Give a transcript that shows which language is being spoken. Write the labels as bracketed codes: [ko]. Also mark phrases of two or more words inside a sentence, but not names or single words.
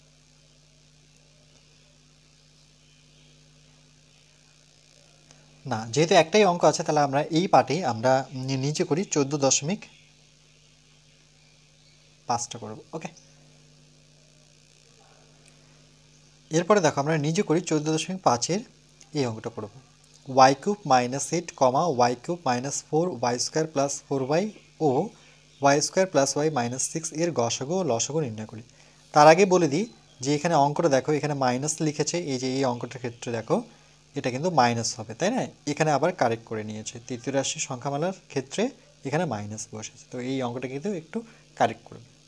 [bn] না, যেহেতু একটাই অঙ্ক আছে তাহলে আমরা এই পার্টে আমরা নিচে করি 14.5টা করব। ওকে, এরপরে দেখো আমরা নিজে করি 14.5-এর এই অঙ্কটা করব। y³ - 8, y³ - 4 y² + 4y ও y² + y - 6 এর গসাগু ও লসাগু নির্ণয় করি। তার আগে বলে দিই যে এখানে অঙ্কটা দেখো, এখানে মাইনাস লিখেছে, এই যে এই অঙ্কটার ক্ষেত্রে দেখো এটা কিন্তু মাইনাস হবে, তাই না? এখানে আবার কারেক্ট করে নিয়েছে, তৃতীয় রাশি সংখ্যামালার ক্ষেত্রে এখানে মাইনাস বসেছে, তো এই অঙ্কটা কিন্তু একটু কারেক্ট করবে।